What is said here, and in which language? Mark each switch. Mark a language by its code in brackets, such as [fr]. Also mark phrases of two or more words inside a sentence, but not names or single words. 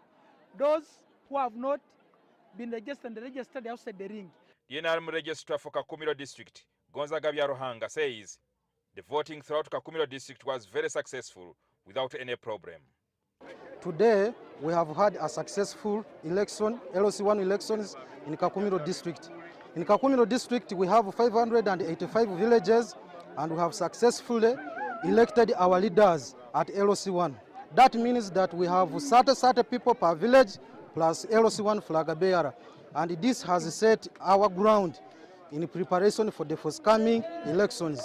[en] Those who have not been registered in the register, they are outside the ring. The NRM registrar for Kakumiro district, Gonzaga Byaruhanga, says the voting throughout Kakumiro district was very successful without any problem. Today, we have had a successful election, LOC1 elections in Kakumiro district. In Kakumiro district, we have 585 villages, and we have successfully elected our leaders at LOC1. That means that we have 30 people per village plus LOC1 flag bearer. And this has set our ground in preparation for the forthcoming elections.